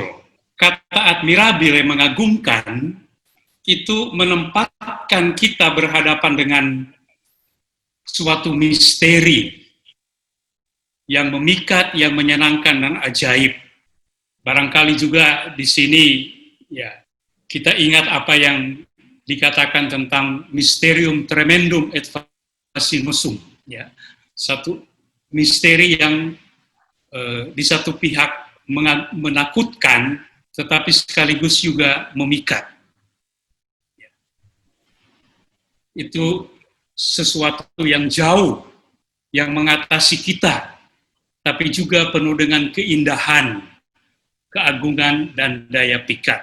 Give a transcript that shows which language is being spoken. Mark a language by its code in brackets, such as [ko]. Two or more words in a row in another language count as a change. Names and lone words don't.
[id] Kata admirabile, mengagumkan, itu menempatkan kita berhadapan dengan suatu misteri yang memikat, yang menyenangkan dan ajaib. Barangkali juga di sini ya kita ingat apa yang dikatakan tentang [la] mysterium tremendum et fascinosum, [id] ya. Satu misteri yang di satu pihak menakutkan tetapi sekaligus juga memikat. Itu sesuatu yang jauh, yang mengatasi kita, tapi juga penuh dengan keindahan, keagungan, dan daya pikat.